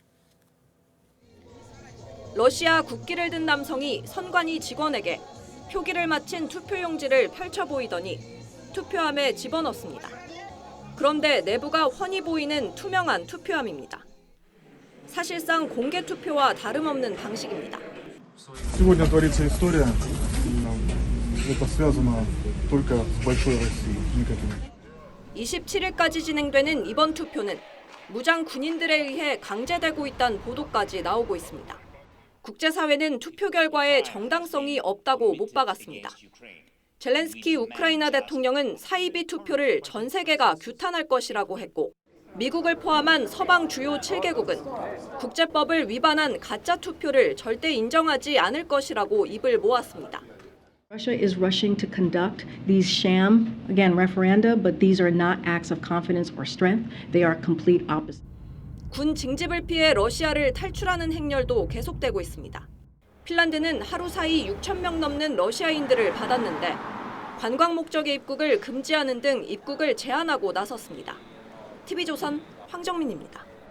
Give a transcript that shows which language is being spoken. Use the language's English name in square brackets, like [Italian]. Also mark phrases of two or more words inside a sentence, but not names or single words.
[Korean] 러시아 국기를 든 남성이 선관위 직원에게 표기를 마친 투표용지를 펼쳐 보이더니 투표함에 집어넣습니다. 그런데 내부가 훤히 보이는 투명한 투표함입니다. 사실상 공개 투표와 다름없는 방식입니다. [Russian] Сегодня творится история. Это связано только с большой Россией, никаким. [Korean] 27일까지 진행되는 이번 투표는 무장 군인들에 의해 강제되고 있다는 보도까지 나오고 있습니다. 국제사회는 투표 결과에 정당성이 없다고 못 박았습니다. 젤렌스키 우크라이나 대통령은 사이비 투표를 전 세계가 규탄할 것이라고 했고, 미국을 포함한 서방 주요 7개국은 국제법을 위반한 가짜 투표를 절대 인정하지 않을 것이라고 입을 모았습니다. [English] Russia is rushing to conduct these sham, again, referenda, but these are not acts of confidence or strength. They are complete opposite. [Korean] 군 징집을 피해 러시아를 탈출하는 행렬도 계속되고 있습니다. 핀란드는 하루 사이 6,000명 넘는 러시아인들을 받았는데 관광 목적의 입국을 금지하는 등 입국을 제한하고 나섰습니다. TV조선 황정민입니다.